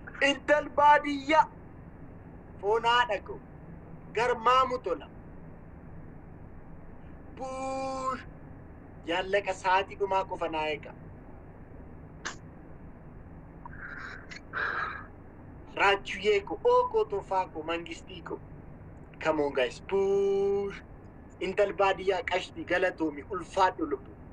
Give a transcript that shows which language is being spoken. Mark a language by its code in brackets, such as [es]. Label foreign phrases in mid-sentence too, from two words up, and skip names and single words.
[om] Intal baadiyyaa. Foon haadha koo. Garmaamu tola. Buush. Yaallaqa sa'aatii dhumaa qofa naa eega. Raachuu yeeko, ookoo tofaa koo, mangistii koo. [en] Come on, guys. Push. [om] Intal baadiyyaa qashtii galatoomi, ulfaadhu lubbu.